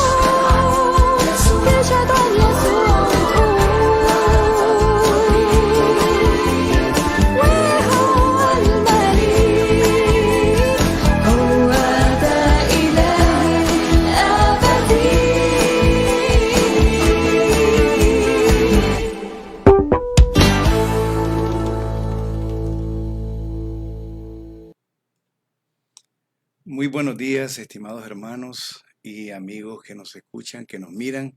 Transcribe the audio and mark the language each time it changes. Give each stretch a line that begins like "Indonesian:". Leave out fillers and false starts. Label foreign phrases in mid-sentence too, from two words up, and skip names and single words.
Arabic: تشهد عن يسوع وتقول وهو المليك هو ده إلهي الأبدي
Spanish: Muy buenos días, estimados hermanos y amigos que nos escuchan, que nos miran.